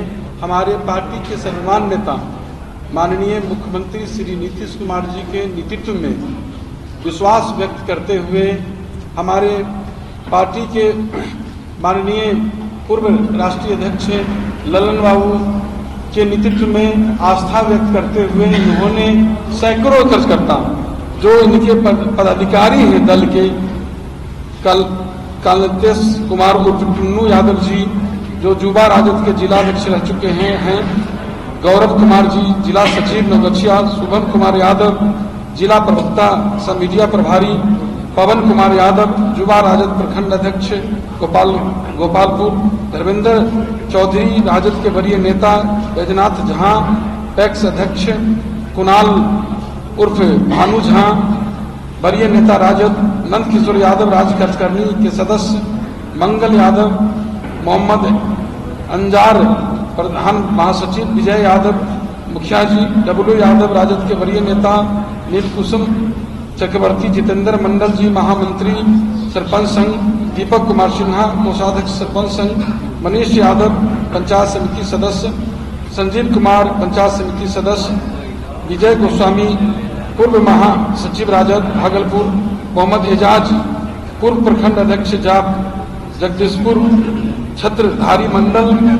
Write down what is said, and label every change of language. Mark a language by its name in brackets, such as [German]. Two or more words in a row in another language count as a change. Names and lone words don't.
[Hindi] हमारे पार्टी के सर्वमान्य नेता माननीय मुख्यमंत्री श्री नीतीश कुमार जी के नेतृत्व में विश्वास व्यक्त करते हुए हमारे पार्टी के माननीय पूर्व राष्ट्रीय अध्यक्ष ललन बाबू के नेतृत्व में आस्था व्यक्त करते हुए इन्होंने सैकड़ों कार्यकर्ता जो इनके पदाधिकारी हैं दल के, कालतेश कुमार उर्फ टुन्नू यादव जी जो युवा राजद के जिला अध्यक्ष रह चुके हैं, गौरव कुमार जी जिला सचिव नवगछिया, शुभम कुमार यादव जिला प्रवक्ता सब मीडिया प्रभारी, पवन कुमार यादव युवा राजद प्रखंड अध्यक्ष गोपालपुर, धर्मेंद्र चौधरी राजद के वरीय नेता, बैजनाथ झा पैक्स अध्यक्ष, कुणाल उर्फ भानु झा वरीय नेता राजद, नंद किशोर यादव राज्य कार्यकारिणी के सदस्य, मंगल यादव, मोहम्मद अंजार प्रधान महासचिव, विजय यादव मुखिया जी, डब्लू यादव राजद के वरीय नेता, नीलकुसुम चक्रवर्ती, जितेंद्र मंडल जी महामंत्री सरपंच संघ, दीपक कुमार सिन्हा कोषाध्यक्ष सरपंच संघ, मनीष यादव पंचायत समिति सदस्य, संजीव कुमार पंचायत समिति सदस्य, विजय गोस्वामी पूर्व महासचिव राजद भागलपुर, मोहम्मद एजाज पूर्व प्रखंड अध्यक्ष जाप जगदीशपुर, छत्रधारी मंडल